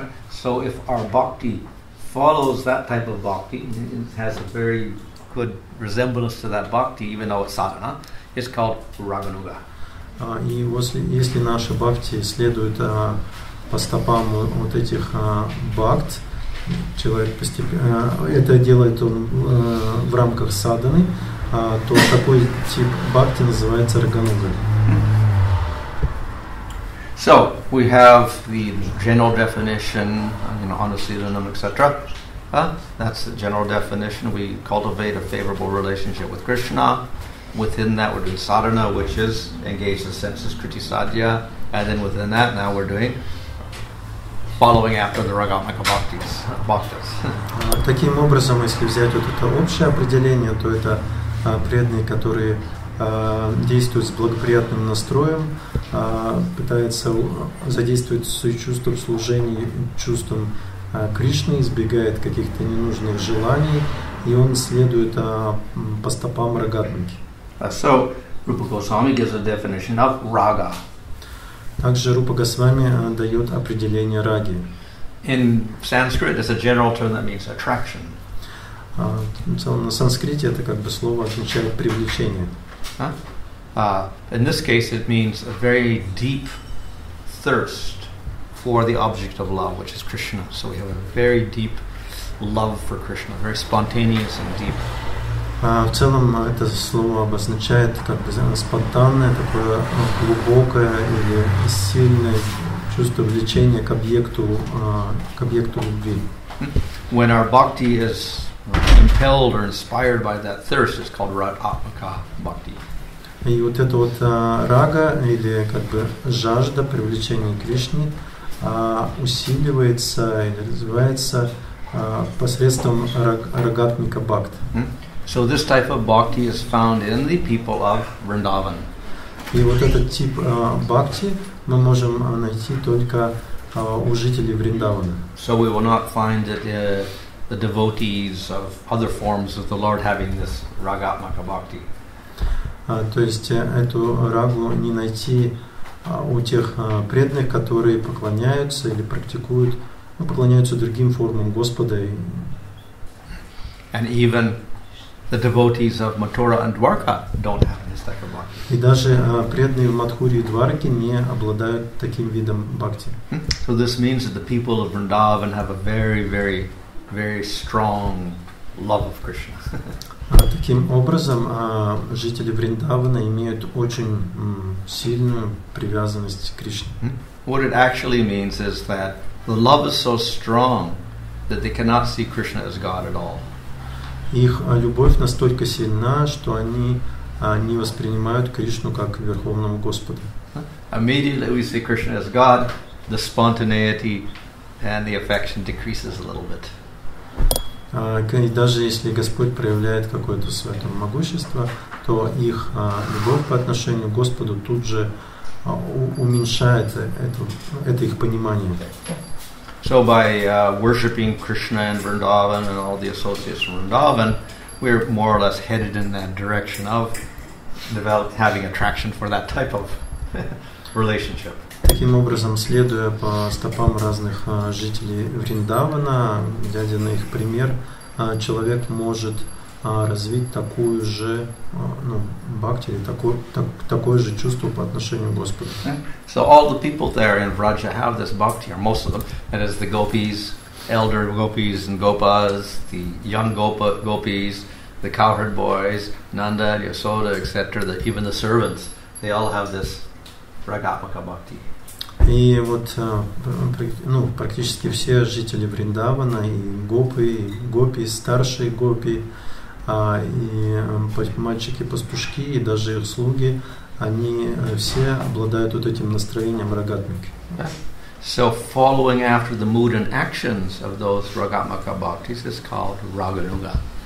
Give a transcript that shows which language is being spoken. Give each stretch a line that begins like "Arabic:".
English: So if our bhakti follows that type of bhakti, it has a very good resemblance to that bhakti, even though it's sadhana, it's called raganuga.
Russian: И если наша бхакти следует по стопам вот этих бхакт, человек постепенно это делает он в рамках садханы, то такой тип бхакти называется рагануга.
English: So we have the general definition, anusilanam, etc. That's the general definition. We cultivate a favorable relationship with Krishna. Within that, we're doing sadhana, which is engage the senses, kriti sadhya, and then within that, now we're doing following after the ragatmika bhaktas.
Russian: Таким образом, если взять вот это общее определение, то это преданные, которые действует с благоприятным настроем, пытается задействовать свои чувства в служении чувствам Кришны, избегает каких-то ненужных желаний, и он следует по стопам рагатмики.
English: So, Rupa Goswami gives a definition of raga.
Russian: Также Рупа Госвами дает определение раги.
English: In Sanskrit, it's a general term that means attraction.
Russian: На санскрите это как бы слово означает привлечение.
English: In this case, it means a very deep thirst for the object of love, which is Krishna. So we have a very deep love for Krishna, very spontaneous and deep.
Russian: В целом это слово обозначает как бы спонтанное, такое глубокое или сильное чувство влечения к объекту любви.
English: When our bhakti is impelled or inspired by that thirst, it's called ragatmaka bhakti.
Russian: И вот это вот рага или как бы жажда привлечения к Кришне усиливается или развивается посредством рагатмика бхакти.
English: So this type of bhakti is found in the people of Vrindavan.
Russian: И вот этот тип бхакти мы можем найти только у жителей Вриндавана.
English: So we will not find that the devotees of other forms of the Lord having this ragatmaka bhakti.
Russian: То есть эту рагу не найти у тех преданных, которые поклоняются или практикуют, поклоняются другим формам Господа.
English: And even the devotees of Mathura and Dwarka don't have this type of bhakti.
Russian: И даже преданные в Мадхуре и Двараке не обладают таким видом бхакти.
English: So this means that the people of Vrindavan have a very, very, very strong love of Krishna.
Russian: Таким образом, жители Вриндавана имеют очень сильную привязанность к Кришне.
English: What it actually means is that the love is so strong that they cannot see Krishna as God at all.
Russian: Их любовь настолько сильна, что они не воспринимают Кришну как Верховного Господа.
English: Immediately we see Krishna as God, the spontaneity and the affection decreases a little bit.
Russian: И даже если Господь проявляет какое-то свое могущество, то их любовь по отношению к Господу тут же уменьшает это их понимание.
English: So by worshipping Krishna and Vrindavan and all the associates from Vrindavan, we're more or less headed in that direction of having attraction for that type of relationship.
Russian: Таким образом, следуя по стопам разных жителей Вриндавана, глядя на их пример, человек может развить такую же бхакти, такое же чувство по отношению к Господу.
English: So all the people there in Vraja have this bhakti, or most of them. That is the gopis, elder gopis and gopas, the young gopis, the cowherd boys, Nanda, Yasoda, etc. Even the servants, they all have this ragatmaka bhakti.
Russian: И вот практически все жители Вриндавана, и гопи, старшие гопи, и мальчики-пастушки, и даже их слуги, они все обладают вот этим настроением рагатмики.
English: So following after the mood and actions of those ragatmaka bhaktis is called raganuga.